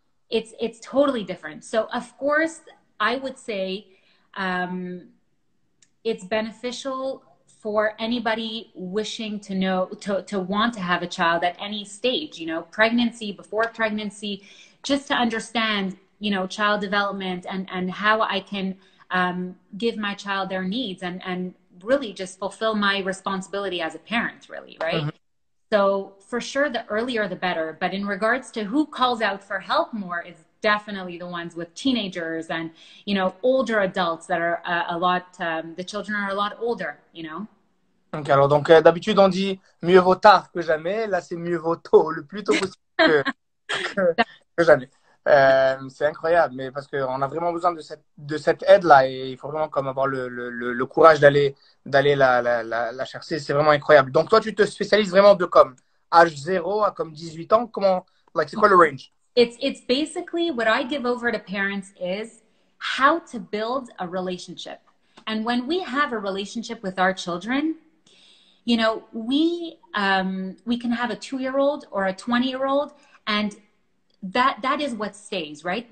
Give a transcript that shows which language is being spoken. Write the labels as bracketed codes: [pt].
[en] It's totally different. So of course, I would say it's beneficial for anybody wishing to know, to want to have a child at any stage, you know, pregnancy, before pregnancy, just to understand, you know, child development and how I can give my child their needs and really just fulfill my responsibility as a parent, really, right? So for sure, the earlier the better. But in regards to who calls out for help more, is definitely the ones with teenagers and, you know, older adults that are a lot, the children are a lot older, you know. [fr] Ok, alors donc d'habitude on dit mieux vaut tard que jamais. Là, c'est mieux vaut tôt, le plus tôt possible que jamais. C'est incroyable, mais parce qu'on a vraiment besoin de cette aide-là, et il faut vraiment comme avoir le courage d'aller la chercher. C'est vraiment incroyable. Donc toi, tu te spécialises vraiment de comme âge 0 à comme 18 ans. Comment, like, c'est quoi le range? [en] It's basically what I give over to parents is how to build a relationship. And when we have a relationship with our children, you know, we can have a 2-year-old or a 20-year-old, and that is what stays, right?